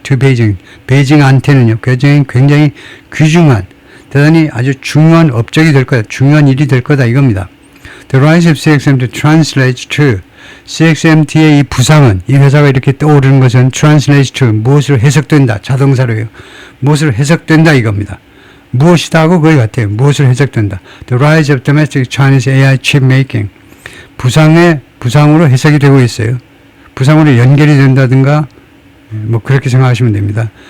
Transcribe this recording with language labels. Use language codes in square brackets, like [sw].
[ko] to 베이징한테는요, 굉장히 귀중한, 대단히 아주 중요한 업적이 될 거다, 중요한 일이 될 거다 이겁니다. [en] The rise of CXMT translates to, [ko] CXMT의 이 부상은, 이 회사가 이렇게 떠오르는 것은 [en] translates to, [ko] 무엇으로 해석된다, 자동사로요. 무엇으로 해석된다 이겁니다. 무엇이다 하고 거의 같아요. 무엇으로 해석된다. [en] The rise of domestic Chinese AI chip making. [ko] 부상으로 해석이 되고 있어요. 부상으로 연결이 된다든가, 뭐 그렇게 생각하시면 됩니다.